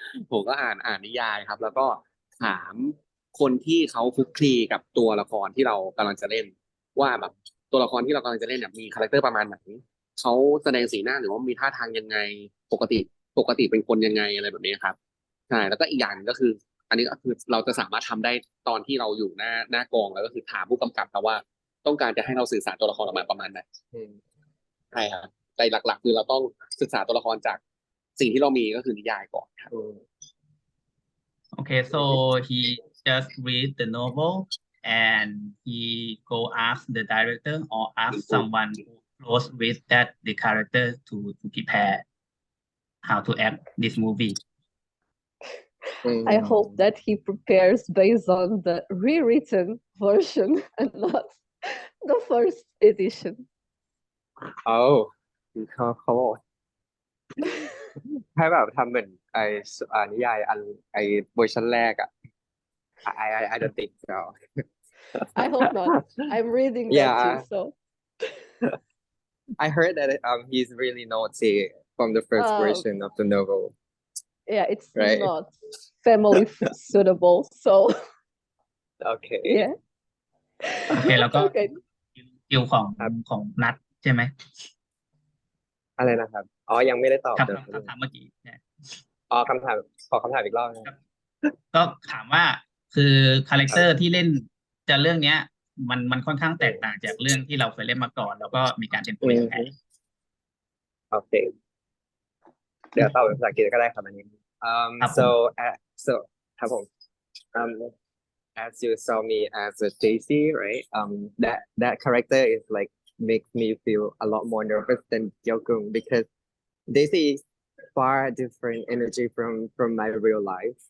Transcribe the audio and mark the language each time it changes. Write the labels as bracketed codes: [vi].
[th] ผมก็อ่านนิยายครับ แล้วก็ถามคนที่เขาคลุกคลีกับตัวละครที่เรากำลังจะเล่น ว่าแบบตัวละครที่เรากำลังจะเล่นเนี่ยมีคาแรคเตอร์ประมาณไหนเขาแสดงสีหน้าหรือว่ามีท่าทางยังไงปกติปกติเป็นคนยังไงอะไรแบบนี้ครับใช่แล้วก็อีกอย่างหนึ่งก็คือ อันนี้ก็คือเราจะสามารถทำได้ตอนที่เราอยู่หน้ากองแล้วก็คือถามผู้กำกับครับว่าต้องการจะให้เราสื่อสารตัวละครออกมาประมาณไหน อืม ใช่ครับแต่หลักๆคือเราต้องศึกษาตัวละครจากสิ่งที่เรามีก็คือนิยายก่อนครับ อืม [en] Okay, so he just read the novel and he go ask the director or ask someone who close with that the character to prepare how to act this movie. I hope that he prepares based on the rewritten version and not the first edition. [th] เอาเขาบอกให้แบบทำเหมือนนิยายเวอร์ชันแรกอ่ะ [en] I don't think so. I hope not. I'm reading that Yeah. too, so I heard that he's really naughty from the first version of the novel. yeah, it's Right. not family suitable. So Okay. yeah. [th] โอเคแล้วก็ [en] Okay. [th] คิวของ ครับ ของนัดใช่ไหม อะไรนะครับ อ๋อ ยังไม่ได้ตอบ ครับ เดี๋ยว คำถามเมื่อกี้เนี่ย อ๋อขอคำถามอีกรอบนะครับ ก็ถามว่าคือคาแรคเตอร์ที่เล่นจะเรื่องเนี้ย มันค่อนข้างแตกต่างจากเรื่องที่เราเคยเล่นมาก่อน แล้วก็มีการเตรียมตัวยังไง โอเค เดี๋ยวตอบเป็นภาษาอังกฤษก็ได้ครับอันนี้ ครับผม [en] so [th] ครับผม [en] as you saw me as a Daisy, right? That character is like makes me feel a lot more nervous than Gyogung because Daisy is far different energy from my real life.